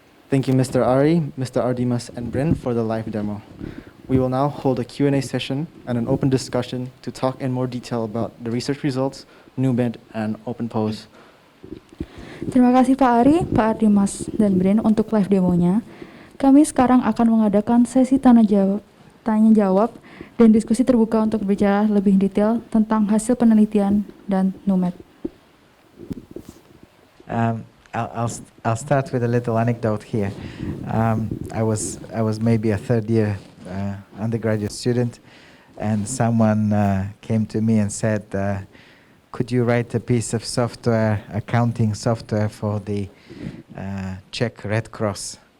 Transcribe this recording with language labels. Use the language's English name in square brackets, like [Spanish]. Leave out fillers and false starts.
[English] Thank you, Mr. Ari, Mr. Ardimas, and Bryn for the live demo. We will now hold a Q&A session and an open discussion to talk in more detail about the research results, NewMed, and OpenPose. [Indonesian] Terima kasih Pak Ari, Pak Ardimas, dan Bryn untuk live demonya. Kami sekarang akan mengadakan sesi tanya jawab dan diskusi terbuka untuk berbicara lebih detail tentang hasil penelitian dan NewMed. [English] I'll start with a little anecdote here. I was maybe a third year undergraduate student, and someone came to me and said, could you write a piece of software, accounting software for the Czech Red Cross?